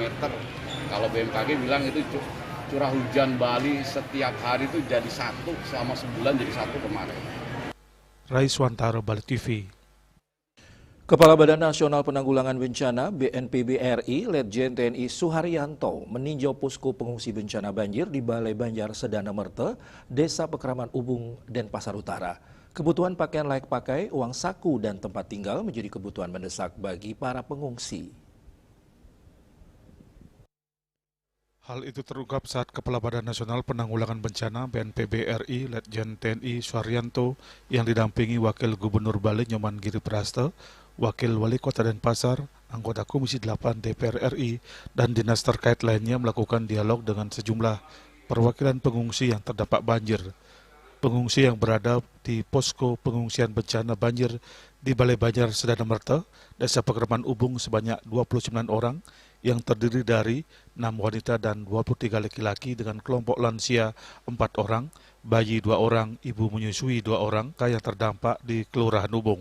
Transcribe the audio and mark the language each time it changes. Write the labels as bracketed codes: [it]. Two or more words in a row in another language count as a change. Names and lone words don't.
[id] Kalau BMKG bilang itu curah hujan Bali setiap hari itu jadi 1, selama sebulan jadi 1 kemarin. Rai Swantara, Bali TV. Kepala Badan Nasional Penanggulangan Bencana BNPB RI Letjen TNI Suharyanto meninjau posko pengungsi bencana banjir di Balai Banjar Sedana Merte, Desa Pekraman Ubung, Denpasar Utara. Kebutuhan pakaian layak pakai, uang saku, dan tempat tinggal menjadi kebutuhan mendesak bagi para pengungsi. Hal itu terungkap saat Kepala Badan Nasional Penanggulangan Bencana BNPB RI Letjen TNI Suharyanto yang didampingi Wakil Gubernur Bali Nyoman Giripraste, Wakil Wali Kota Denpasar, anggota Komisi 8 DPR RI, dan dinas terkait lainnya melakukan dialog dengan sejumlah perwakilan pengungsi yang terdampak banjir. Pengungsi yang berada di posko pengungsian bencana banjir di Balai Banjar Sedana Merte, Desa Pekraman Ubung sebanyak 29 orang yang terdiri dari 6 wanita dan 23 laki-laki dengan kelompok lansia 4 orang, bayi 2 orang, ibu menyusui 2 orang yang terdampak di Kelurahan Ubung.